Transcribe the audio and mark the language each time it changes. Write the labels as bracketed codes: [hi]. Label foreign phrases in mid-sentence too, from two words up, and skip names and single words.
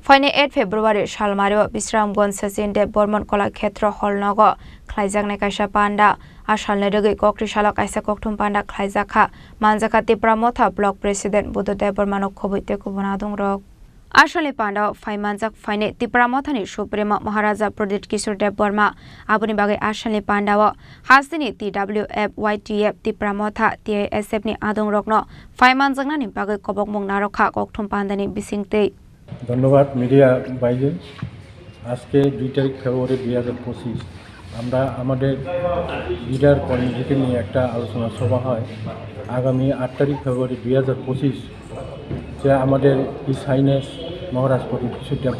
[trp] Phainai 8 February SalmarioBisramganj Sachin BurmanKalakhetra HallNogo KhlaijaknaThangwi panda ashalni regi kokri shala kaisa kokthum panda Khlaijakha manjaka Tripura motha [en] block president [trp] Buddha Burmanok khobuite kubona dongrok Ashali panda Phaimanjak Phainai Tripura mothani Suprema Maharaja Pradit Kishore Dev Burma abuni bagai ashali panda wa hasini TWF YTF Tripura motha TSF ni adongrokno Phaimanjakna ni bagai kobok mung narokha kokthum pandani bisingte [bn] ধন্যবাদ মিডিয়া ভাইদের আজকে 2 তারিখ ফেব্রুয়ারি 2025 আমরা আমাদের লিডার কমিটিকে নিয়ে একটা আলোচনা সভা হয় আগামী 8 তারিখ ফেব্রুয়ারি 2025 যে আমাদের [en] His Highness [bn] মহারাজ পণ্ডিত কিশোর দেব